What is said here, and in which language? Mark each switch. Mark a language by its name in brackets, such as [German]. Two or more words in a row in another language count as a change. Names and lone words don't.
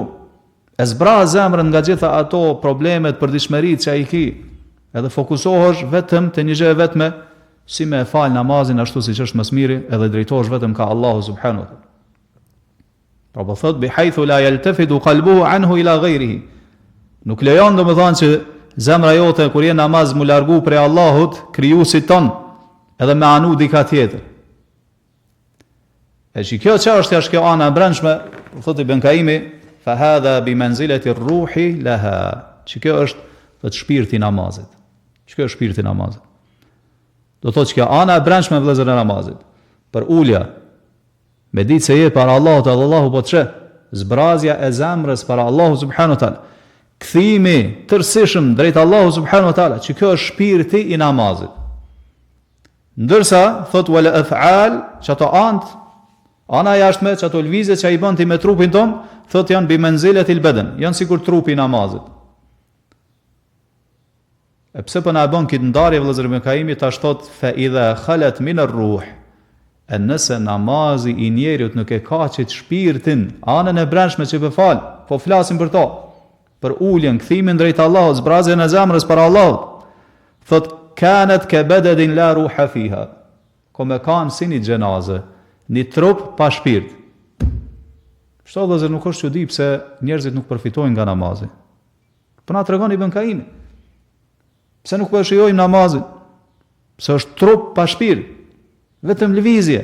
[Albanian] E zbra zemrën nga gjitha ato problemet, përditshmëritë që ai ki, edhe fokusohesh vetëm te një gjë vetme, si me fal namazin ashtu siç është më së miri, edhe drejtohesh vetëm ka Allahu [Arabic] سبحانه وتعالى. [Albanian] Pra po thot [Arabic] بحيث لا يلتفت قلبه عنه إلى غيره. [Albanian] Nuk lejon domethënë që zemra jote kur je namaz mu largu prej Allahut, krijuesit ton, edhe me anu dika tjetër. E që kjo çështja është kjo ana e brendshme, thotë Ibn Kaimi, [Arabic] فهذا بمنزلة الروح لها. [Albanian] Që kjo është vetë shpirti i namazit. Që kjo është shpirti i namazit. Do thotë që kjo ana e brendshme vëllezër e namazit, për ulja, me ditë se je para Allahut, edhe Allahu po të sheh, zbrazja e zemrës para Allahu [Arabic] سبحانه وتعالى. [Albanian] kthimi tërësishëm drejt Allahu [Arabic] سبحانه وتعالى, [Albanian] që kjo është shpirti i namazit. Ndërsa thot [Arabic] والأفعال, [Albanian] që ato ana jashtme, që ato lvizje që i bën ti me trupin ton, thot janë [Arabic] بمنزلة البدن, [Albanian] janë sikur trupi i namazit. E pse po na bën këtë ndarje vëllezër ibn Kaimi tash thot [Arabic] فإذا خلت من الروح, [Albanian] e nëse namazi i njerit nuk e ka qit shpirtin, anën e brendshme që po fal, po flasim për to, për uljen, kthimin drejt Allahut, zbrazjen e zemrës për Allahut. [Arabic] Thot كانت كبدن لا روح فيها, [Albanian] me kanë si një xhenaze, një trup pa shpirt. Kështu vëllezër nuk është çudi pse njerëzit nuk përfitojnë nga namazi. Po na tregon Ibn Kaimi, pse nuk po shijojmë namazin? Pse është trup pa shpirt, vetëm lëvizje.